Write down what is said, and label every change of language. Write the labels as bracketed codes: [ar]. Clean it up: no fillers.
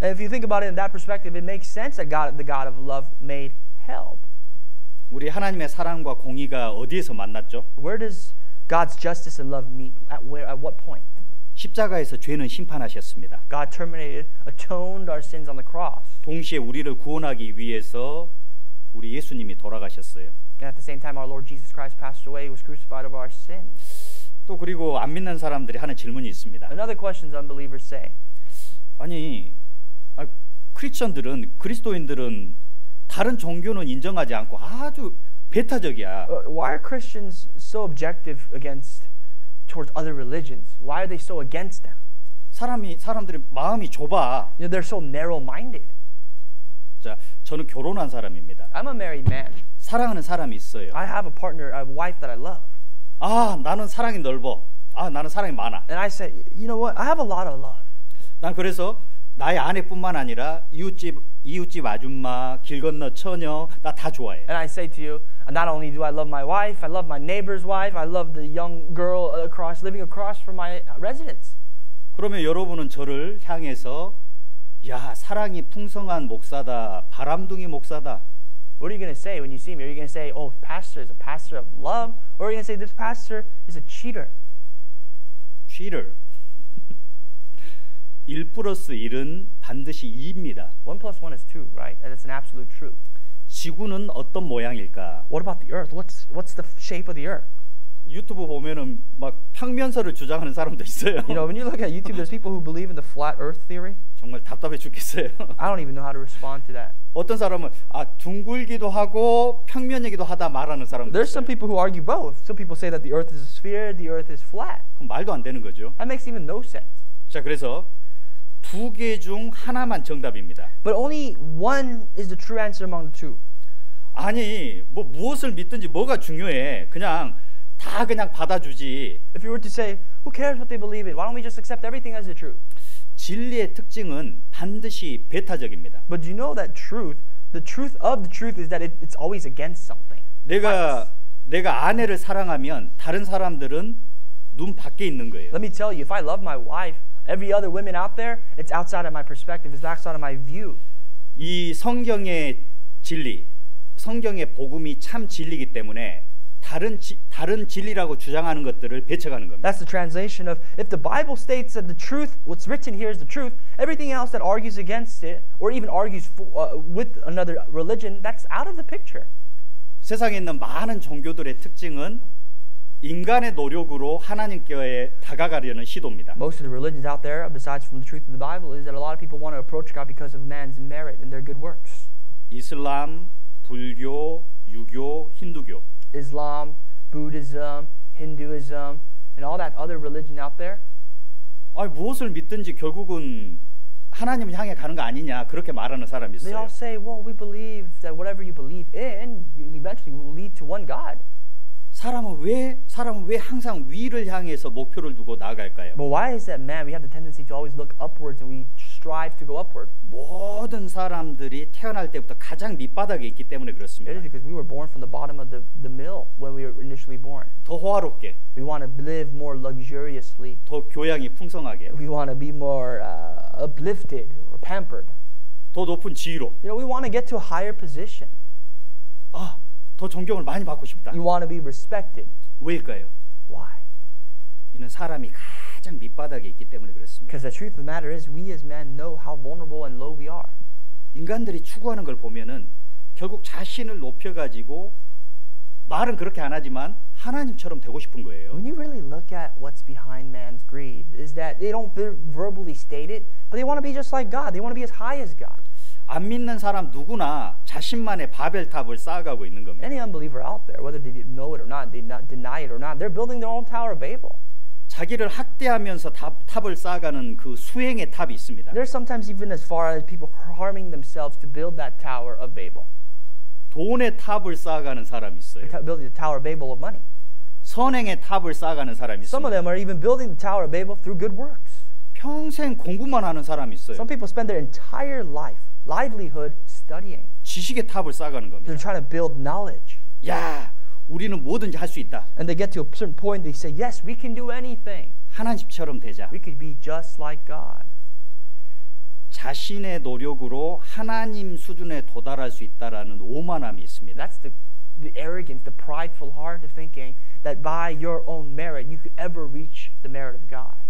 [en] And if you think about it in that perspective, it makes sense that God, the God of love, made hell. [ko] 우리 하나님의 사랑과 공의가 어디에서 만났죠? [en] Where does God's justice and love meet? At what point? [ko] 십자가에서 죄는 심판하셨습니다. [en] God terminated, atoned our sins on the cross. [ko] 동시에 우리를 구원하기 위해서 우리 예수님이 돌아가셨어요. [en] And at the same time, our Lord Jesus Christ passed away, was crucified of our sins. [ko] 또 그리고 안 믿는 사람들이 하는 질문이 있습니다. [en] Another question unbelievers say, [ko] 아니, 크리스천들은 그리스도인들은 다른 종교는 인정하지 않고 아주 배타적이야. [en] why are Christians so objective towards other religions? Why are they so against them? [ko] 사람들이 마음이 좁아. [en] You know, they're so narrow-minded. [ko] 자, 저는 결혼한 사람입니다. [en] I'm a married man. [ko] 사랑하는 사람이 있어요. [en] I have a partner, a wife that I love. [ko] 아, 나는 사랑이 넓어. 아, 나는 사랑이 많아. [en] And I say, you know what? I have a lot of love. [ko] 난 그래서 나의 아내뿐만 아니라 이웃집 아줌마, 길 건너 처녀 나 다 좋아해. [en] And I say to you, not only do I love my wife, I love my neighbor's wife, I love the young girl living across from my residence. [ko] 그러면 여러분은 저를 향해서 야, 사랑이 풍성한 목사다, 바람둥이 목사다. [en] What are you going to say when you see me? Are you going to say, oh, pastor is a pastor of love? Or are you going to say, this pastor is a cheater? cheater. [ko] 1+1은 반드시 2입니다. [en] 1 plus 1 is 2, right? And it's an absolute truth. [ko] 지구는 어떤 모양일까? [en] What about the earth? What's the shape of the earth? [ko] 유튜브 보면은 막 평면설을 주장하는 사람도 있어요. [en] You know, when you look at YouTube, there's people who believe in the flat earth theory. [ko] 정말 답답해 죽겠어요. [en] I don't even know how to respond to that. [ko] 어떤 사람은 둥글기도 하고 평면이기도 하다 말하는 사람도 [en] There's some [ko] 있어요. [en] people who argue both. Some people say that the earth is a sphere, the earth is flat. [ko] 그럼 말도 안 되는 거죠. [en] That makes even no sense. [ko] 자, 그래서 두 개 중 하나만 정답입니다. [en] But only one is the true answer among the two. [ko] 아니, 무엇을 믿든지 뭐가 중요해. 그냥 받아주지. [en] If you were to say, who cares what they believe in? Why don't we just accept everything as the truth? [ko] 진리의 특징은 반드시 배타적입니다. [en] But you know that the truth of the truth is that it's always against something. [ko] 내가 아내를 사랑하면 다른 사람들은 눈 밖에 있는 거예요. [en] Let me tell you, if I love my wife, every other women out there, it's outside of my perspective, it's outside of my view. [ko] 이 성경의 진리, 성경의 복음이 참 진리이기 때문에 다른 진리라고 주장하는 것들을 배척하는 겁니다. [en] That's the translation of, if the Bible states that the truth, what's written here is the truth, everything else that argues against it, or even argues with another religion, that's out of the picture. [ko] 세상에 있는 많은 종교들의 특징은 인간의 노력으로 하나님께 다가가려는 시도입니다. [en] Most of the religions out there, besides from the truth of the Bible, is that a lot of people want to approach God because of man's merit and their good works. [ko] 이슬람, 불교, 유교, 힌두교. [en] Islam, Buddhism, Hinduism, and all that other religion out there. [ko] 무엇을 믿든지 결국은 하나님을 향해 가는 거 아니냐 그렇게 말하는 사람이 [en] They [ko] 있어요. [en] all say, well, we believe that whatever you believe in, you eventually will lead to one God. [ko] 사람은 왜 항상 위를 향해서 목표를 두고 나아갈까요? [en] But why is that, man? We have the tendency to always look upwards and we strive to go upward. [ko] 모든 사람들이 태어날 때부터 가장 밑바닥에 있기 때문에 그렇습니다. [en] It is because we were born from the bottom of the mill when we were initially born. [ko] 더 호화롭게, [en] We want to live more luxuriously. [ko] 더 교양이 풍성하게, [en] We want to be more uplifted or pampered. [ko] 더 높은 지위로, [en] You know, we want to get to a higher position. [ko] 더 존경을 많이 받고 싶다. [en] You want to be respected. [ko] 왜일까요? [en] Why? [ko] 이는 사람이 가장 밑바닥에 있기 때문에 그렇습니다. [en] Because the truth of the matter is, we as men know how vulnerable and low we are. [ko] 인간들이 추구하는 걸 보면은 결국 자신을 높여가지고 말은 그렇게 안 하지만 하나님처럼 되고 싶은 거예요. [en] When you really look at what's behind man's greed, is that they don't verbally state it, but they want to be just like God. They want to be as high as God. [ko] 안 믿는 사람 누구나 자신만의 바벨탑을 쌓아가고 있는 겁니다. [en] Any unbeliever out there, whether they know it or not, they not deny it or not, they're building their own Tower of Babel. [ko] 자기를 학대하면서 탑을 쌓아가는 그 수행의 탑이 있습니다. [en] There's sometimes even as far as people harming themselves to build that Tower of Babel. [ko] 돈의 탑을 쌓아가는 사람이 있어요. [en] Building the Tower of Babel of money. [ko] 선행의 탑을 쌓아가는 사람이 [en] Some of [ko] 있습니다. [en] them are even building the Tower of Babel through good works. [ko] 평생 공부만 하는 사람이 있어요. [en] Some people spend their entire livelihood studying. [ko] 지식의 탑을 쌓아가는 겁니다. [en] They're trying to build knowledge. [ko] 야, 우리는 뭐든지 할 수 있다. [en] And they get to a certain point, they say, yes, we can do anything. [ko] 하나님처럼 되자. [en] We could be just like God. [ko] 자신의 노력으로 하나님 수준에 도달할 수 있다라는 오만함이 있습니다. [en] That's the arrogance, the prideful heart of thinking that by your own merit you could ever reach the merit of God.